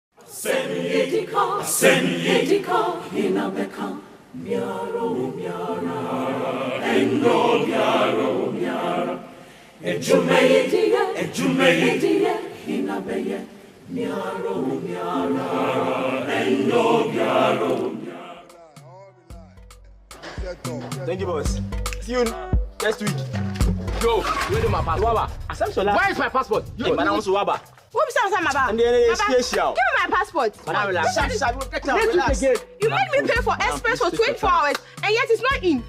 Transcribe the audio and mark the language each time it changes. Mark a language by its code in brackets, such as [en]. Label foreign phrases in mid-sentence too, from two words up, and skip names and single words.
[en] Sendika, inabeka, miaro, endo miaro, ejume, inabeye, miaro, endo miaro. Thank you, boss. See you next week. Yo, where is my passport? Where is my passport? Yo, man, I want to Waba. What is that, Maba? And then it's special. Give me my passport. Madam, relax. Relax. You made me pay for express for 24 hours, and yet it's not in.